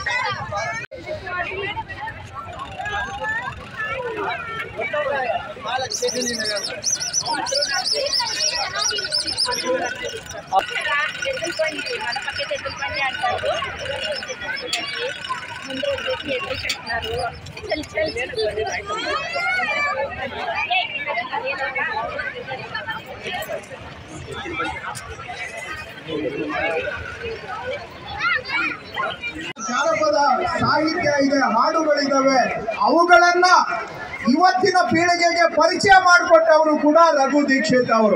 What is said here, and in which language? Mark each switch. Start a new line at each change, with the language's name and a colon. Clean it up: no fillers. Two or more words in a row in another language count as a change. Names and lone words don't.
Telugu: మన పక్కన ఎద్దులపండి అంటారు. ముందు వచ్చేసి ఎద్దులు కట్టినారు.
Kannada: ಜಾನಪದ ಸಾಹಿತ್ಯ ಇದೆ, ಹಾಡುಗಳಿದ್ದಾವೆ. ಅವುಗಳನ್ನ ಇವತ್ತಿನ ಪೀಳಿಗೆಗೆ ಪರಿಚಯ ಮಾಡಿಕೊಟ್ಟವರು ಕೂಡ ರಘು ದೀಕ್ಷಿತ್ ಅವರು.